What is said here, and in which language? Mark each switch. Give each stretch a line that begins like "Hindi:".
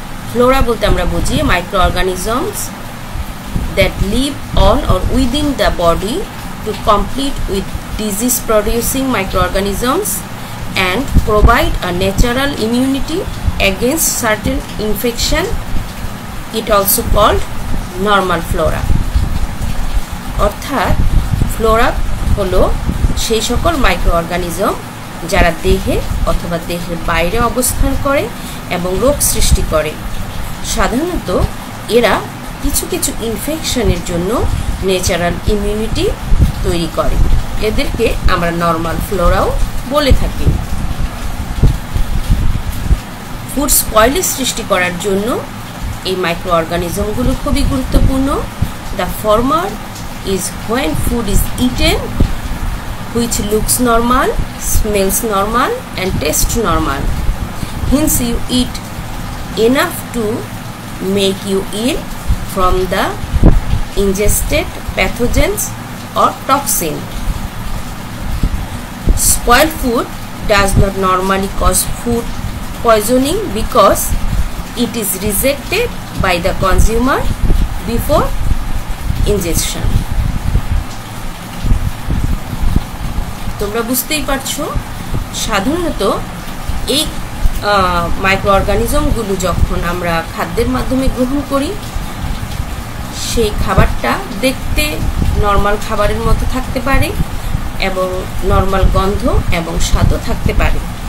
Bangla: Flora বলতে আমরা বুঝি
English: Microorganisms that live on or within the body to compete with disease producing microorganisms and provide a natural immunity against certain infection. It also called normal flora.
Bangla: অর্থাৎ Flora হলো সেই সকল micro organism যারা দেহে অথবা দেহের বাইরে অবস্থান করে এবং রোগ সৃষ্টি করে। সাধারণত এরা কিছু কিছু ইনফেকশনের জন্য ন্যাচারাল ইমিউনিটি তৈরি করে। এদেরকে আমরা নর্মাল ফ্লোরাও বলে থাকি। ফুড স্পয়েলেজ সৃষ্টি করার জন্য এই মাইক্রো অর্গানিজমগুলো খুবই গুরুত্বপূর্ণ।
English: The former is when food is eaten which looks normal, smells normal and tastes normal. Hence you eat enough to make you ill from the ingested pathogens or toxin. Spoiled food does not normally cause food poisoning because it is rejected by the consumer before ingestion.
Bangla: তোমরা বুঝতেই পারছো, সাধারণত এই micro অর্গানিজমগুলো যখন আমরা খাদ্যের মাধ্যমে গ্রহণ করি, সেই খাবারটা দেখতে নর্মাল খাবারের মতো থাকতে পারে এবং নর্মাল গন্ধ এবং স্বাদও থাকতে পারে।